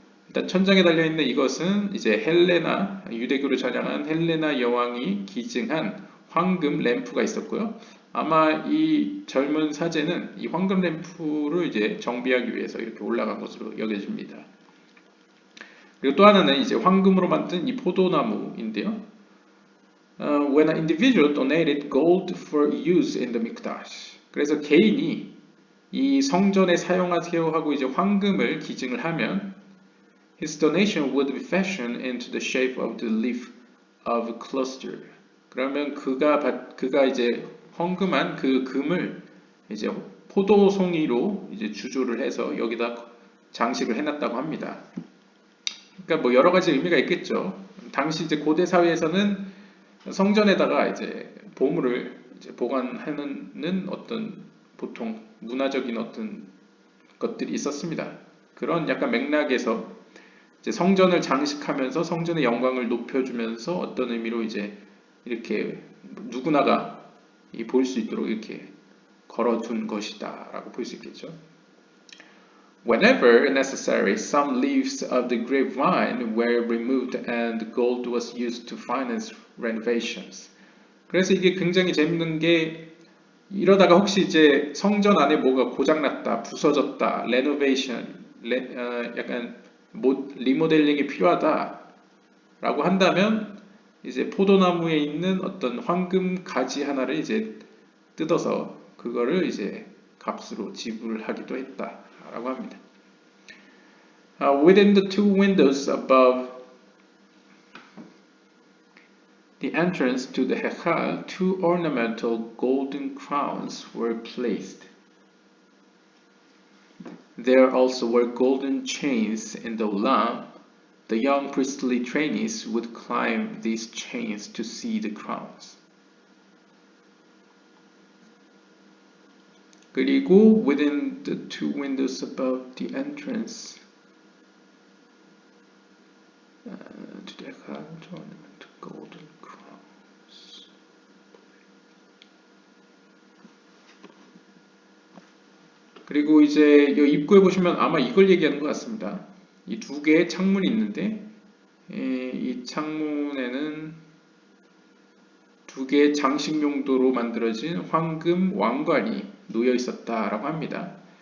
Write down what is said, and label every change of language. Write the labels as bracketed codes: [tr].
[ko] 일단 천장에 달려있는 이것은 이제 헬레나, 유대교를 찬양한 헬레나 여왕이 기증한 황금 램프가 있었고요. 아마 이 젊은 사제는 이 황금 램프를 이제 정비하기 위해서 이렇게 올라간 것으로 여겨집니다. 그리고 또 하나는 이제 황금으로 만든 이 포도나무인데요. [en] When an individual donated gold for use in the mikdash. [ko] 그래서 개인이 이 성전에 사용하세요 하고 이제 황금을 기증을 하면 [en] his donation would be fashioned into the shape of the leaf of a cluster. [ko] 그러면 그가 이제 헌금한 그 금을 이제 포도송이로 이제 주조를 해서 여기다 장식을 해놨다고 합니다. 그러니까 뭐 여러 가지 의미가 있겠죠. 당시 이제 고대 사회에서는 성전에다가 이제 보물을 이제 보관하는 어떤 보통 문화적인 어떤 것들이 있었습니다. 그런 약간 맥락에서 이제 성전을 장식하면서 성전의 영광을 높여주면서 어떤 의미로 이제 이렇게 누구나가 볼 수 있도록 이렇게 걸어둔 것이다라고 볼 수 있겠죠. [en] Whenever necessary, some leaves of the grapevine were removed and gold was used to finance renovations. [ko] 그래서 이게 굉장히 재밌는 게 이러다가 혹시 이제 성전 안에 뭐가 고장났다, 부서졌다, 레노베이션, 약간 리모델링이 필요하다라고 한다면 이제 포도나무에 있는 어떤 황금 가지 하나를 이제 뜯어서 그거를 이제 값으로 지불하기도 했다라고 합니다. [en] Within the two windows above the entrance to the Hechal, two ornamental golden crowns were placed. There also were golden chains in the olam. The young priestly trainees would climb these chains to see the crowns. [ko] 그리고 [en] within the two windows above the entrance to the Hechal, two ornamental golden crowns. [ko] 그리고 이제 이 입구에 보시면 아마 이걸 얘기하는 것 같습니다. 이 두 개의 창문이 있는데 이 창문에는 두 개의 장식 용도로 만들어진 황금 왕관이 놓여 있었다라고 합니다.